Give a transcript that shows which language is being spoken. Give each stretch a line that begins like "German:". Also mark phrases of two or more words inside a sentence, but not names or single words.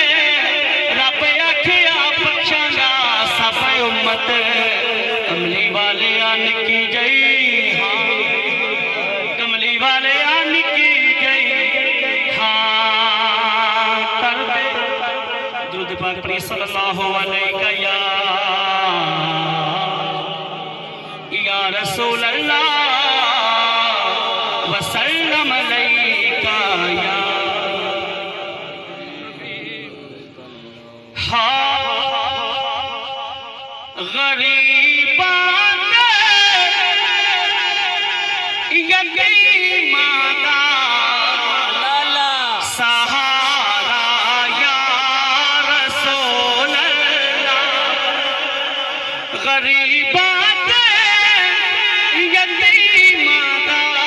Punjabi: رب آکھیا بخشاں گا سب امت، کملی والے نکی جئی، ہاں کملی والے نکی جئی، ہاں کر دے. درود پاک پڑھی
Arabic: صلى الله عليه يا رسول الله وسلم عليك يا.
Punjabi: ہاں غریباں یتیماں دا سہارا
Arabic: يا رسول الله,
Punjabi: غریباں یتیماں دا